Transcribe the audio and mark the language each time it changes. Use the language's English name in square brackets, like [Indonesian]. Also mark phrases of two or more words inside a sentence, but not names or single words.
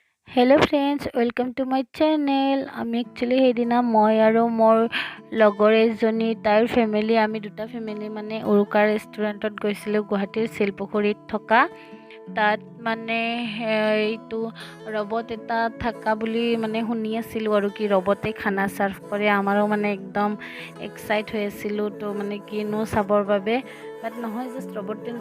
[English] hello friends welcome to my channel. [Assamese] आमी एक्चुअली সেইদিনা মই আৰু মোৰ লগৰ এজনী তাইৰ ফ্যামিলি আমি দুটা ফ্যামিলি মানে উৰুকা ৰেষ্টুৰেণ্টত গৈছিলোঁ গুৱাহাটীৰ শিলপুখুৰীত থকা তাত মানে এইটো ৰবট এটা থাকা বুলি মানে শুনি আছিলোঁ আৰু কি ৰবটে খানা সাৰ্ভ কৰে আমাৰো মানে একদম এক্সাইট হৈ আছিলোঁ তো মানে কিনো চাবৰ বাবে বাট নহয় জাস্ট ৰবট তেনেকা